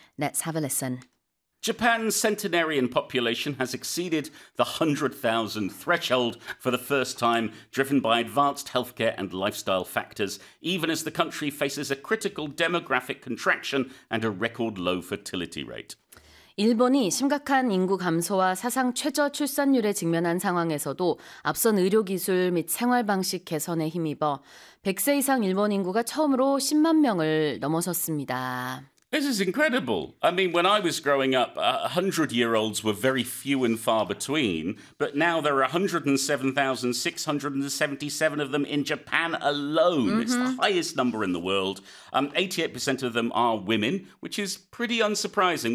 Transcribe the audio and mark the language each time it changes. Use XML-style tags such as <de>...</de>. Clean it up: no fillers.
<en>Let's have a listen. Japan's centenarian population has exceeded the 100,000 threshold for the first time, driven by advanced healthcare and lifestyle factors, even as the country faces a critical demographic contraction and a record low fertility rate.</en> <ko>일본이 심각한 인구 감소와 사상 최저 출산율에 직면한 상황에서도 앞선 의료기술 및 생활방식 개선에 힘입어 100세 이상 일본 인구가 처음으로 10만 명을 넘어섰습니다.</ko> <en>This is incredible. I mean, when I was growing up, 100-year-olds were very few and far between, but now there are 107,677 of them in Japan alone. Mm-hmm. It's the highest number in the world. 88% of them are women, which is pretty unsurprising.</en>